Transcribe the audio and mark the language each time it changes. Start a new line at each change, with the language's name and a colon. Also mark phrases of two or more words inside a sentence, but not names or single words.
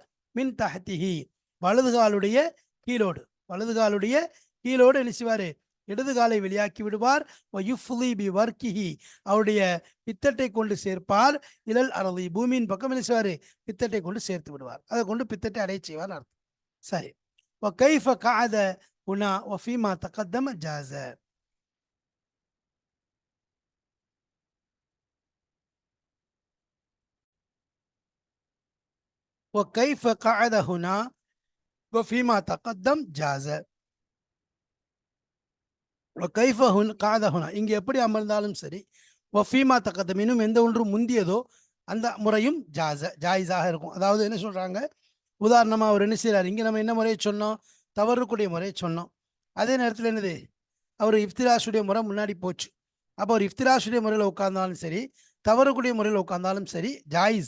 Arabic: من تحته,
Tamil: வலது காலுடைய கீழோடு, வலது காலுடைய கீழோடு என்ன செய்வார்? இடது காலை வெளியாக்கி விடுவார்.
Arabic: ويفضي بوركه,
Tamil: அவருடைய பித்தட்டை கொண்டு சேர்ப்பார்.
Arabic: إلى الأرض,
Tamil: பூமியின் பக்கம் என்ன செய்வார்? பித்தட்டை கொண்டு சேர்த்து விடுவார். அதை கொண்டு பித்தட்டை அடைய செய்வார் அர்த்தம். சரி.
Arabic: وكيف قعد هنا وفيما تقدم جاز. وكيف قعد هنا وفيما تقدم جاز. وكيف قعد هنا,
Tamil: இங்கே எப்படி அமர்ந்தாலும் சரி,
Arabic: وفيما تقدم,
Tamil: இன்னும் எந்த ஒன்று முந்தியதோ அந்த முறையும் ஜாயிஸாக இருக்கும். அதாவது என்ன சொல்றாங்க? உதாரணமாக அவர் என்ன செய்கிறார்? இங்கே நம்ம என்ன முறையை சொன்னோம்? தவறுக்கூடிய முறையை சொன்னோம். அதே நேரத்தில் என்னது? அவர் இஃப்திராஷுடைய முறை முன்னாடி போச்சு. அப்போ அவர் இஃப்திராஷுடைய முறையில் உட்கார்ந்தாலும் சரி, தவறுக்கூடிய முறையில் உட்கார்ந்தாலும் சரி ஜாயிஸ்.